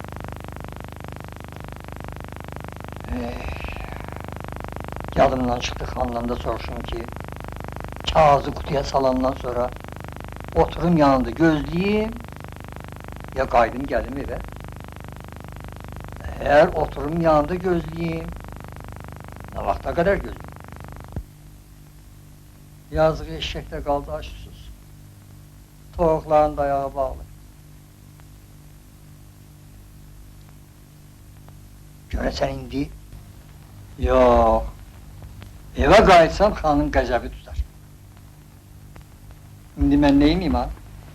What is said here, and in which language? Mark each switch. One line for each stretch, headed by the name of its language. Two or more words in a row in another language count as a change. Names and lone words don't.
Azerbaijani: Yadımdan çıktı xandan da soruşum ki, kağızı kutuya salandan sonra oturum yanında gözleyeyim, ya qaydım gəlim evə.
Turkish: Eğer oturum yanında gözleyeyim, ne vakta kadar gözleyeyim? Yazık eşekte kaldı açsız.
Azerbaijani: Toğukların dayağı bağlı. Görəsən indi? Yox. Eve qayıtsam xanın qəzəbi tutar. İndi mən neyimiyim ha?